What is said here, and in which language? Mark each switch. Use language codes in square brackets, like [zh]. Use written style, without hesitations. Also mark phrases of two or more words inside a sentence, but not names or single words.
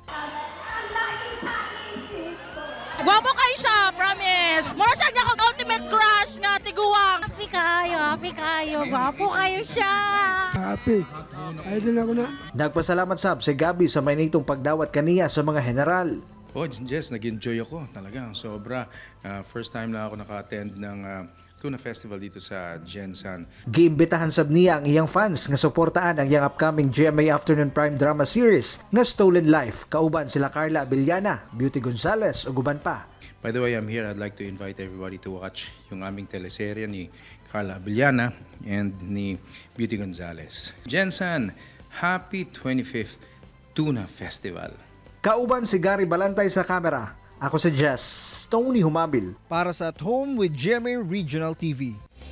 [ceb] Gwapo kayo siya, promise! Mura siya niya kong ultimate crush nga tiguang. Happy kayo, gwapo kayo siya! Happy. Idol ako na. Nagpasalamat sab si Gabby sa mainitong pagdawat kaniya sa mga general. [tl] Oh, Jess, nag-enjoy ako talaga. Sobra. [en] First time [tl] na ako naka-attend ng Tuna Festival dito sa Jansan. [ceb] Giimbitahan sab niya ang iyang fans nga suportaan ang iyang upcoming GMA Afternoon Prime [en] drama series [ceb] nga Stolen Life. Kauban sila Carla Abellana, Beauty Gonzales ug uban pa. [en] By the way, I'm here. I'd like to invite everybody to watch [tl] yung aming teleserye ni [en] Carla Abellana and ni Beauty Gonzales. Jansan, happy 25th Tuna Festival. [ceb] Kauban si Gary Balantay sa kamera. Ako si Jess, Tony Humabil. Para sa At Home with GMA Regional TV.